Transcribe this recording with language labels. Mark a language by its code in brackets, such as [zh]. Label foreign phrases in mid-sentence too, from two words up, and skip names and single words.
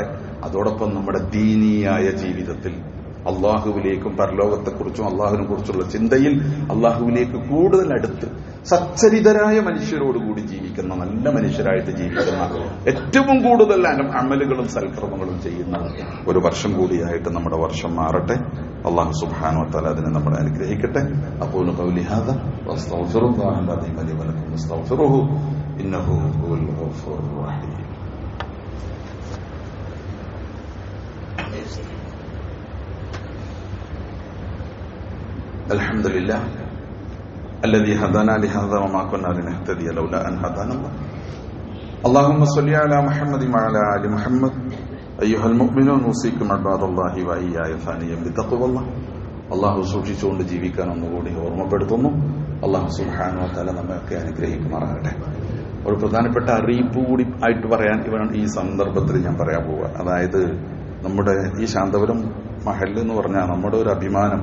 [ml] അതോടൊപ്പം നമ്മുടെ ദീനീയായ ജീവിതത്തിൽ അള്ളാഹുവിലേക്കും പരലോകത്തെക്കുറിച്ചും അള്ളാഹുവിനെ കുറിച്ചുള്ള ചിന്തയിൽ അള്ളാഹുവിലേക്ക് കൂടുതൽ അടുത്ത് സച്ചരിതരായ മനുഷ്യരോടുകൂടി ജീവിക്കുന്ന, നല്ല മനുഷ്യരായിട്ട് ജീവിക്കുന്ന, ഏറ്റവും കൂടുതൽ അമലുകളും സൽക്രമങ്ങളും ചെയ്യുന്ന ഒരു വർഷം കൂടിയായിട്ട് നമ്മുടെ വർഷം മാറട്ടെ. [ar] الله سبحانه وتعالى [ml] അതിനെ നമ്മളെ അനുഗ്രഹിക്കട്ടെ. [ar] أقول قولي هذا وأستغفر الله لي ولكم واستغفروه إنه هو الغفور الرحيم. الحمد لله الذي هدانا لهذا وما كنا لنهتدي لولا أن هدانا الله. اللهم صل على محمد وعلى آل محمد. أيها المؤمنون أوصيكم عباد الله وإياي ثانيا بتقوى الله. [ml] അള്ളാഹു സൂക്ഷിച്ചുകൊണ്ട് ജീവിക്കാൻ ഒന്നുകൂടി ഓർമ്മപ്പെടുത്തുന്നു. [ar] الله سبحانه وتعالى [ml] നമ്മയൊക്കെ അനുഗ്രഹിക്കുമാറാകട്ടെ. ഒരു പ്രധാനപ്പെട്ട അറിയിപ്പ് കൂടി ആയിട്ട് പറയാൻ ഈ സന്ദർഭത്തിൽ ഞാൻ പറയാൻ പോവുക. അതായത് നമ്മുടെ ഈ ശാന്തപുരം മഹല്ല് എന്ന് പറഞ്ഞാൽ നമ്മുടെ ഒരു അഭിമാനം.